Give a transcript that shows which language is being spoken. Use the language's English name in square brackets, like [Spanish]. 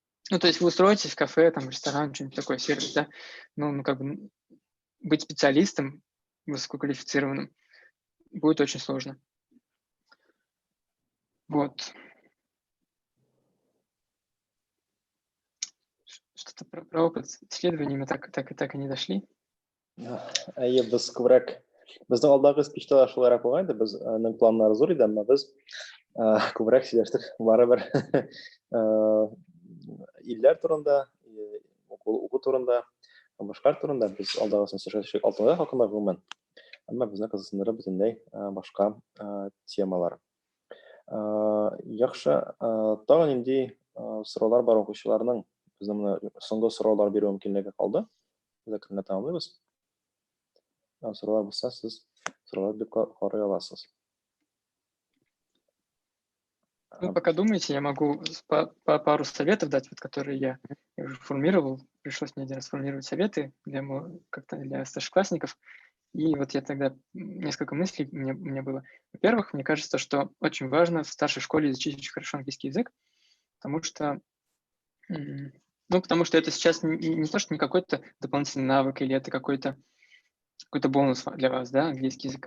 [Russian] Ну, то есть вы устроитесь в кафе, там, в ресторан, что-нибудь такое, сервис, да, ну, как бы быть специалистом высококвалифицированным будет очень сложно. Вот. Что-то про опыт с исследованиями так и не дошли. [Tatar] Әйе, без күбрәк безнең алдагы спичта шулайрак булган иде. Безнең планнар зур иде, әмма без күбрәк сөйләштек барыбер илләр турында, уку турында, башкалар турында. Без алдагысын сөйләшәчәк алтын хакында гомумән. Әмма безне кызыксындырып бөтенләй башка темалар. Яхшы, тагын нинди сораулар бар укучыларның? Безнең менә соңгы сораулар бирү мөмкинлеге калды. Без әкренләп тәмамлыйбыз. Сораулар булса, сез сораулар биреп карый аласыз. [Russian] Ну, пока думаете, я могу пару советов дать, вот, которые я уже формулировал. Пришлось мне один раз формулировать советы для старшеклассников. И вот я тогда несколько мыслей у меня было. Во-первых, мне кажется, что очень важно в старшей школе изучить очень хорошо английский язык, потому что это сейчас не то, что не какой-то дополнительный навык или это какой-то бонус для вас, да, английский язык.